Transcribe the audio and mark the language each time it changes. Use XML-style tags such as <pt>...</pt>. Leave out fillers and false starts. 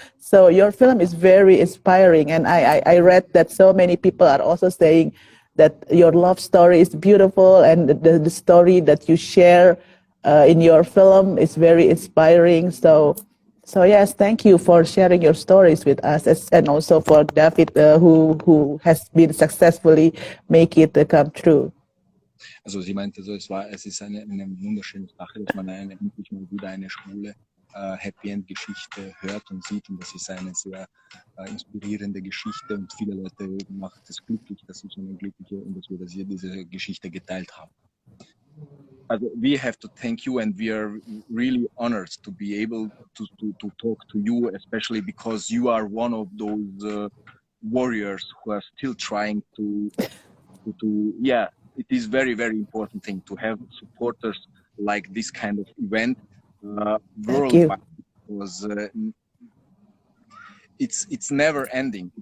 <en>So your film is very inspiring, and I read that so many people are also saying that your love story is beautiful, and the story that you share in your film is very inspiring. So yes, thank you for sharing your stories with us, and also for David, who has been successfully make it come true.</en> <de>Also sie meinte so, es ist eine wunderschöne Sache, dass man endlich mal wieder eine schwule Happy End Geschichte hört und sieht, und das ist eine sehr inspirierende Geschichte, und viele Leute macht es glücklich, dass ich eine glückliche und dass wir diese Geschichte geteilt haben.</de> <en>Also we have to thank you, and we are really honored to be able to talk to you, especially because you are one of those warriors who are still trying to it is very, very important thing to have supporters like this kind of event worldwide, because it's never ending.</en>